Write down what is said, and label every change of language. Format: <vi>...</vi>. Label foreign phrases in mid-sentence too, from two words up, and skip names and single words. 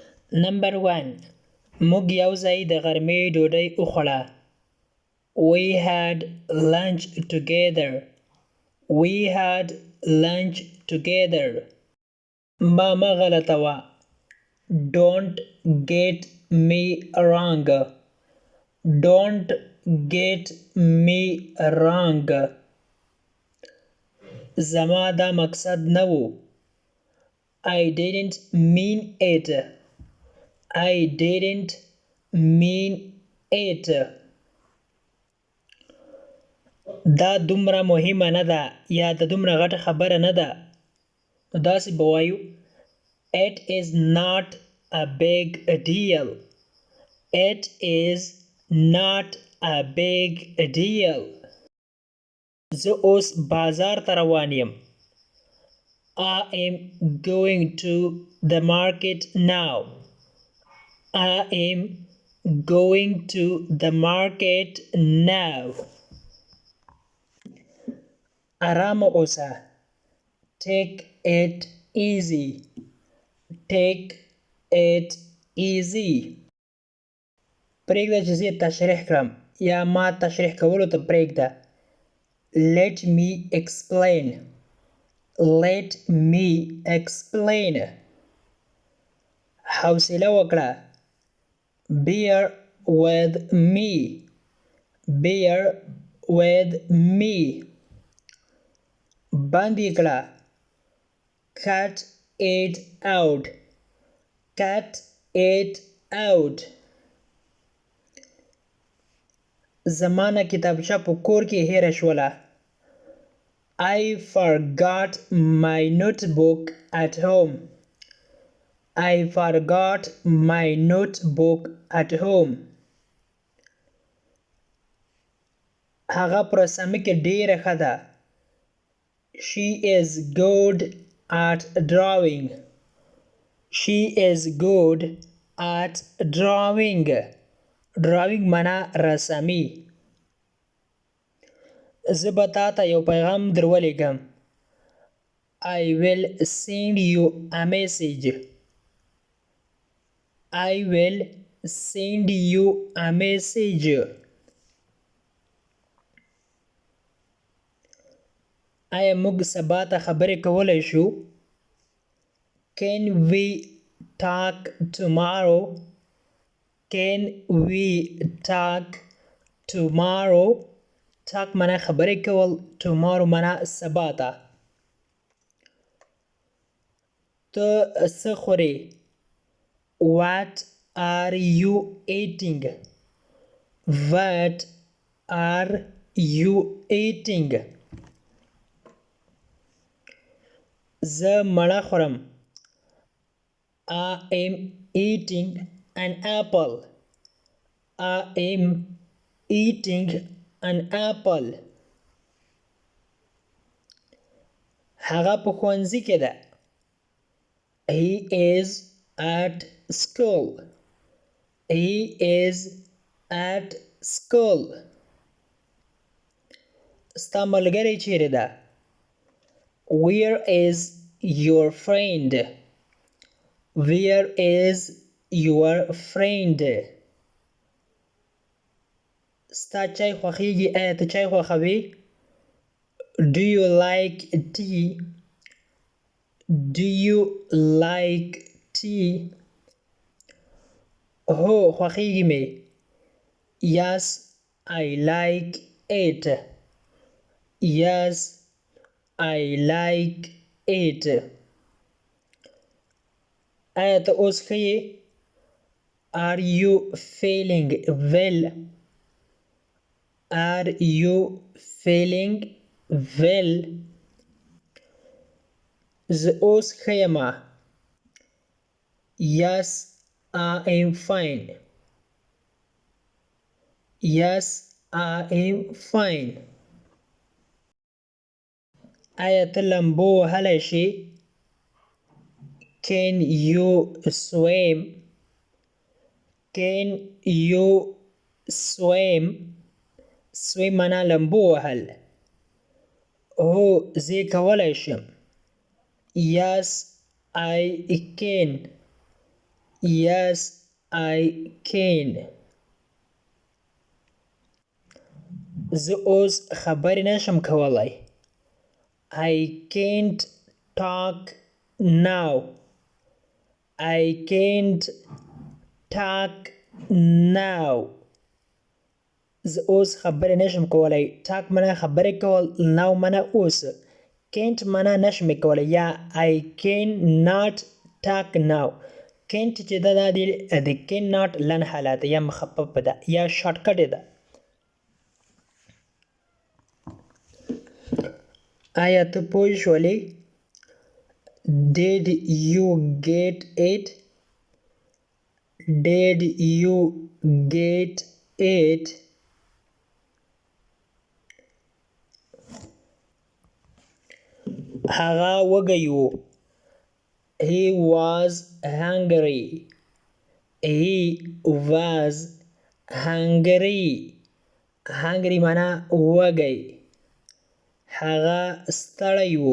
<en>Number 1.</en> <ps>موږ یو ځای د غرمې ډوډۍ وخوړه.</ps> <en>We had lunch together. We had lunch together.</en> <ps>مه غلطه وه.</ps> <en>Don't get me wrong. Don't get me wrong.</en> <ps>زما دا مقصد نه و.</ps> <en>I didn't mean it. I didn't mean it.</en> <ps>دا دومره مهمه نه ده یا د دومره غټه خبره نه ده. نو داسې به وایو</ps> <en>It is not a big deal. It is not a big deal.</en> <ps>زه اوس بازار ته روان یم.</ps> <en>I am going to the market now. I am going to the market now.</en> <ps>آرام اوسه.</ps> <en>Take it easy. Take it easy.</en> <ps>پرېږده چې زه تشریح کړم یا ما تشریح کولو ته پرېږده.</ps> <en>Let me explain. Let me explain.</en> <ps>حوصله وکړه.</ps> <en>Bear with me. Bear with me.</en> <ps>بند یې کړه.</ps> <en>Cut it out. Cut it out.</en> <ps>زما نه کتابچه په کور کې هېره شوله.</ps> <en>I forgot my notebook at home. I forgot my notebook at home.</en> <ps>هغه په رسامۍ کې ډېره ښه ده.</ps> <en>She is good at drawing. She is good at drawing.</en> <ps>Drawing معنا رسامي. زه به تا ته یو پیغام در ولیږم.</ps> <en>I will send you a message. I will send you a message.</en> <ps>آیا موږ سبا ته خبرې کولی شو؟</ps> <en>Can we talk tomorrow? Can we talk tomorrow?</en> <ps>talk معنا خبرې کول. tomorrow معنا سبا ته. ته څه خورې؟</ps> <en>What are you eating? What are you eating?</en> <ps>زه مڼه خورم.</ps> <en>I am eating an apple. I am eating an apple.</en> <ps>هغه په ښوونځي کې ده.</ps> <en>He is at school. He is at school.</en> <ps>ستا ملګری چیرې ده؟</ps> <en>Where is your friend? Where is your friend?</en> <ps>ستا چای خوښیږي؟ آیا ته چای خوښوې؟</ps> <en>Do you like tea? Do you like tea?</en> <ps>هو خوښیږي مې.</ps> <en>Yes, I like it. Yes, I like it.</en> <ps>آیا ته اوس ښه یې؟</ps> <en>Are you feeling well? Are you feeling well?</en> <ps>زه اوس ښه یمه.</ps> <en>Yes, I am fine. Yes, I am fine.</en> <ps>آیا ته لامبو وهلی شې؟</ps> <en>Can you swim? Can you swim?</en> <ps>swim معنا لامبو وهل. هو زه کولی شم.</ps> <en>Yes, I can. Yes, I can.</en> <ps>زه اوس خبرې نشم کولی.</ps> <en>I can't talk now. I can't talk now.</en> <ps>زه اوس خبرې نشم کولی. talk معنا خبرې کول، now معنا اوس. can't معنا نشم کولی یا</ps> <en>I cannot talk now.</en> <ps>can't چې ده دا د cannot لن حالت یا مخفف ده یا شارټکټ ده. آیا ته پوه شولې؟</ps> <en>Did you get it? Did you get it?</en> <ps>هغه وږی و.</ps> <en>He was hungry. He was hungry.</en> <ps>hungry معنا وږی. هغه ستړی و.</ps>